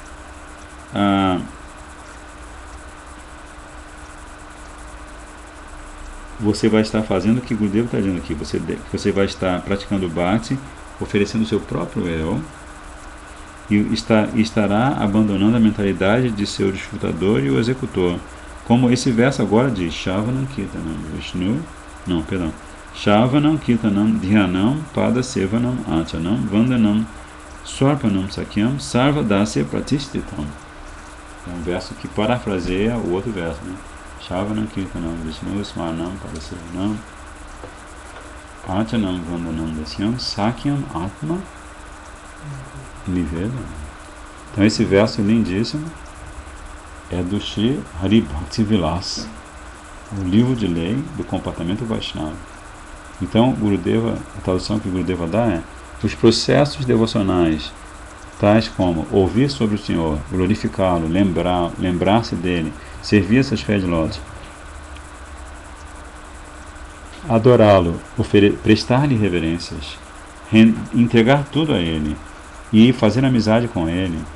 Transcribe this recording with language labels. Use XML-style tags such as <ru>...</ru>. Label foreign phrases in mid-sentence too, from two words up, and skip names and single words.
<pt>Você vai estar fazendo o que o Gurudeva está dizendo aqui. Você vai estar praticando o bhakti, oferecendo o seu próprio eu, e estará abandonando a mentalidade de seu desfrutador e o executor. Como esse verso agora diz,</pt> <sa>श्रवणं कीर्तनं विष्णु,</sa> <pt>não, perdão,</pt> <sa>श्रवणं कीर्तनं ध्यानं पाद सेवनं अचनं वन्दनं स्वर्पणं सख्यं सर्व दास्य प्रतिष्ठितम्.</sa> <pt>É um verso que parafraseia o outro verso, né?</pt> <sa>श्रवणं कीर्तनं विष्णु स्मरणं पाद सेवनं अचनं वन्दनं दास्यं सख्यं आत्म निवेद.</sa> <pt>Então esse verso lindíssimo é do Sri Hari Bhakti Vilas, o livro de lei do comportamento Vaishnava. Então, Gurudeva, a tradução que Gurudeva dá é: os processos devocionais, tais como ouvir sobre o Senhor, glorificá-lo, lembrar-se dele, servir essas pés de lótus, adorá-lo, prestar-lhe reverências, entregar tudo a ele e fazer amizade com ele.</pt>